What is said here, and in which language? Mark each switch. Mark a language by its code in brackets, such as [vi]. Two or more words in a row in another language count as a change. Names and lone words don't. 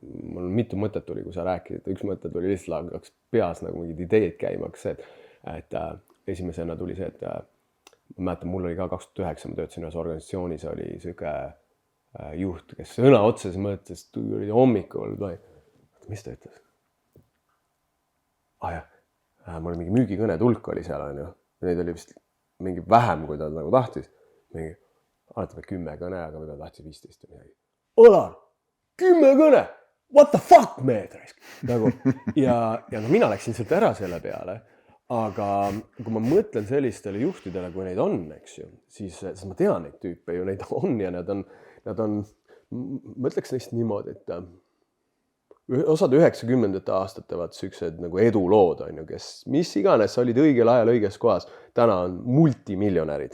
[et] Mul on mitu mõtet tuli, kui sa rääkisid. Üks mõtet oli lihtsalt hakkas peas nagu mingid ideed käimaks, et esimesena tuli see, et ma mäletan, mul oli ka 2009, ma töötasin ühes organisatsioonis, oli siuke juht, kes sõna otses mõttes tuli hommikul, mis ta ütles? Mul oli mingi müügikõne tulk oli seal, on ju. Neid oli vist mingi vähem, kui ta nagu tahtis. Mingi, alatame 10 kõne, aga võib-olla tahtis 15 või midagi. Olar, 10 kõne! [en] What the fuck, [et] mehed? Nagu, ja no mina läksin sealt ära selle peale, aga kui ma mõtlen sellistele juhtidele, kui neid on, eks ju, siis ma tean neid tüüpe ju, neid on ja nad on, ma ütleks neist niimoodi, et osad 90ndate aastate vaat süksed nagu edulood on ju, kes mis iganes olid õigel ajal õiges kohas, täna on multimiljonärid.